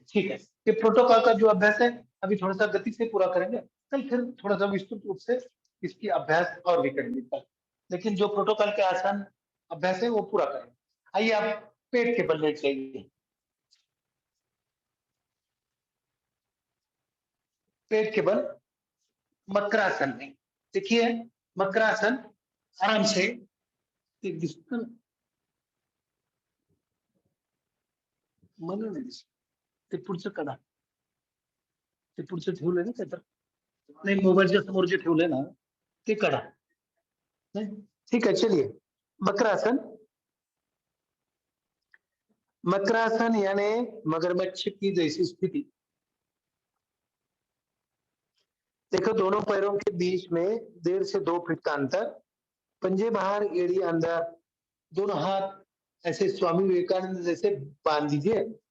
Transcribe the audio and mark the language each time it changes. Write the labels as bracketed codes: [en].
[hi] ठीक है, ये प्रोटोकॉल का जो अभ्यास है अभी थोड़ा सा गति से पूरा करेंगे, कल फिर थोड़ा सा विस्तृत रूप से इसकी अभ्यास और भी करेंगे कल। लेकिन जो प्रोटोकॉल के आसान अभ्यास है वो पूरा करेंगे। आइए आप पेट के बल लेट जाइए, पेट के बल मकरासन में। देखिए, मकरासन आराम से एक [mr] दिसतं ना, मला नाही दिसत. ते पुढचं काढा, ते पुढचं ठेवलंय ना ते, तर नाही, मोबाईलच्या समोर जे ठेवलंय ना ते काढा. [hi] नहीं? ठीक है, चलिए। मकरासन, मकरासन यानी मगरमच्छ की जैसी स्थिति। देखो, दोनों पैरों के बीच में 1.5 से 2 फीट का अंतर, पंजे बाहर, एड़ी अंदर, दोनों हाथ ऐसे स्वामी विवेकानंद जैसे बांध दीजिए।